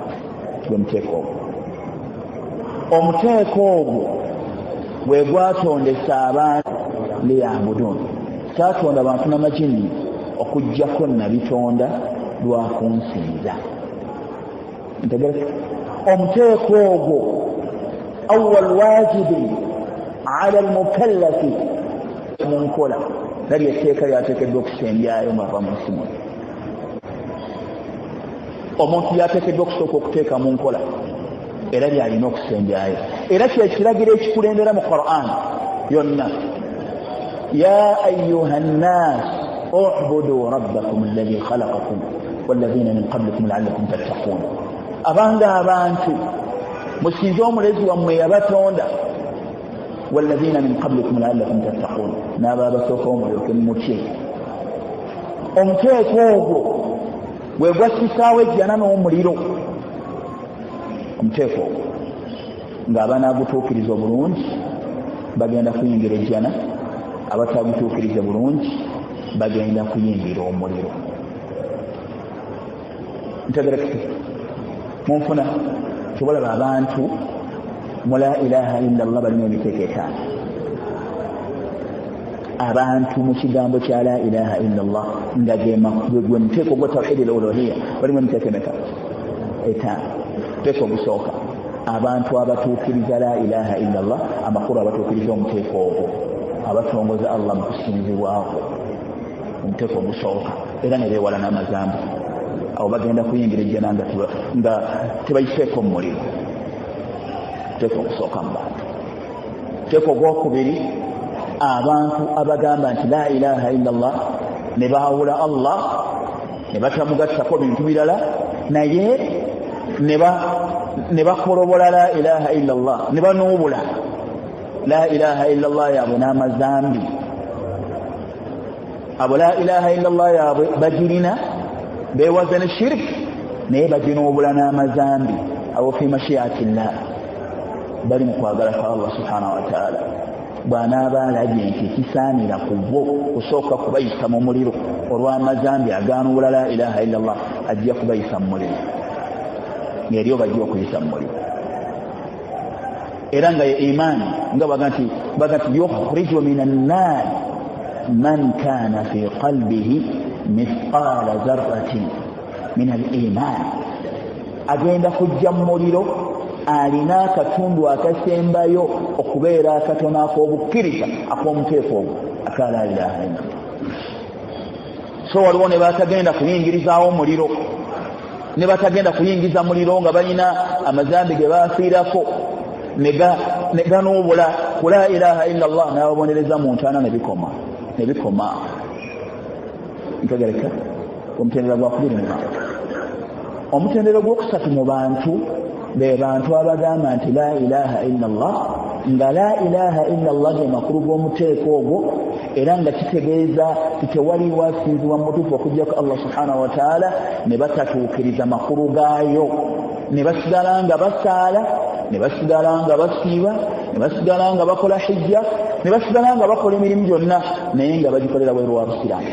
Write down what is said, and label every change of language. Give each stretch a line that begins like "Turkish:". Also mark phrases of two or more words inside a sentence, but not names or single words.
Ganda: muteeko ogwo omuteeko ogwo bwe gwatondesa abantu liyabudun kyatonda abantu n'amajini okujjako nabitonda lwakunsinza ntegereka omuteeko ogwo
Arabic: أول واجب على المكلف
Ganda: munkola nali etteeka lyateekeddwa okusembyayo mwava mu nsi muno omuntu yateekeddwa okusooka okuteeka mu nkola era lyalina okusembyayo era kyekiragiro ekikulembera mu Qur'an yonna
Arabic: يا أيها الناس اعبدوا ربكم الذي خلقكم والذين من قبلكم لعلكم تتقون
Ganda: abanga abantu musinze omulezi wammwe yabatonda
Arabic: والذين من قبلكم لعلكم تتقون
Ganda: n'abo abasooka omulyoke mutye omuteeko ogwo bwe gwasisaawo ejjana n'omuliro omuteeko ogwo ng'abanaagutuukiriza obulungi bagenda kuyingira ejjana abatagutuukiriza bulungi bagenda kuyingira omuliro ntegerekese munfuna tubalaba abantu mu
Arabic: لا إله إلا الله
Ganda: balina emiteeko etaano. Abantu mu kigambo kya
Arabic: لا إله إلا الله
Ganda: nga gwe muteeko gwa
Arabic: توحيد الألوهية
Ganda: balimu emiteeko emeka? Etaano. Muteeko ogusooka, abantu abatuukiriza
Arabic: لا إله إلا الله,
Ganda: amakulu abatuukiriza omuteeko ogwo, abatongoza Allah mu kusinzibwako, omuteeko ogusooka, era ne beewala n'amazambu. Awo bagenda kuyingira ejjana nga tebayiseeko mu muliro. Muteeko ogusooka mu bantu. Muteeko ogwokubiri, abantu abagamba nti
Arabic: لا إله إلا الله
Ganda: ne baawula Allah ne batamugattako bintu birala naye ne bakolobola
Arabic: لا إله إلا الله
Ganda: ne banuubula
Arabic: لا إله إلا الله
Ganda: yaabwe n'amazambi. Abo
Arabic: لا إله إلا الله
Ganda: yaabwe bagirina beewaza ne shirk naye baginuubula n'amazambi. Abo
Arabic: في مشيئة الله
Ganda: bali mu kwagala kwa Allah
Arabic: سبحانه وتعالى.
Ganda: Bw'anaaba alabye nti kisaanira ku bo kusooka kubayisa mu muliro olw'amazambi agaanuubula
Arabic: لا إله إلا الله,
Ganda: ajja kubayisa mu muliro ng'eri bajja okuyisa mu muliro. Era nga ye imaani nga baga nti
Arabic: يخرج من النار من كان في قلبه مثقال ذرة من الإيمان,
Ganda: agenda kujja mu muliro alina akatundu akasembayo okubeera akatono ak'obukkiriza ak'omuteeko ogwo aka
Arabic: لا إله إلا الله.
Ganda: So waliwo ne batagenda kuyingirizaawo muliro, ne batagenda kuyingiza muliro nga balina amazambi ge baafiirako ne ganuubula ku
Arabic: لا إله إلا الله,
Ganda: n'ababonereza mu ntaana ne bikoma ntegereka. Omutendera gwakubiri mu bantu. Omutendera gwokusatu mu bantu be bantu abagamba nti
Arabic: لا إله إلا الله,
Ganda: nga
Arabic: لا إله إلا الله
Ganda: ge makulu g'omuteeko ogwo, era nga kitegeeza tewaliwo asinzibwa mu mutuufu okujjako Allah
Arabic: سبحانه وتعالى,
Ganda: ne batatuukiriza makulu gaayo, ne basigala nga basaala, ne basigala nga basiiba, ne basigala nga bakola hijja, ne basigala nga bakola emirimu gyonna naye nga bagikolera bweru wa busiraamu.